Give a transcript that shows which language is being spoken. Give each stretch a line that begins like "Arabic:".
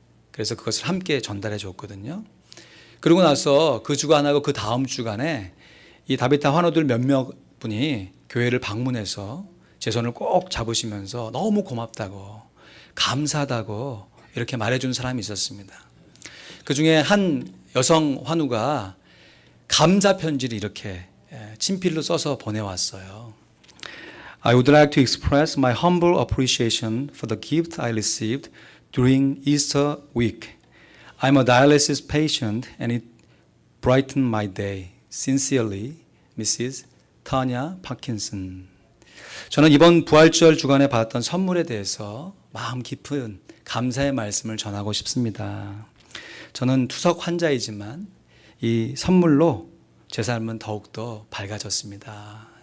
Korean: 그래서 그것을 함께 전달해 줬거든요. 그러고 나서 그 주간 하고 그 다음 주간에 이 다비타 환우들 몇몇 분이 교회를 방문해서 제 손을 꼭 잡으시면서 너무 고맙다고 감사하다고 이렇게 말해준 사람이 있었습니다. 그 중에 한 여성 환우가 감사 편지를 이렇게 친필로 써서 보내왔어요.
English: I would like to express my humble appreciation for the gift I received during Easter week. I'm a dialysis patient and it brightened my day. Sincerely, Mrs. Tanya Parkinson.
Korean: 저는 이번 부활절 주간에 받았던 선물에 대해서 마음 깊은 감사의 말씀을 전하고 싶습니다. 저는 투석 환자이지만 이 선물로 제 삶은 더욱더 밝아졌습니다.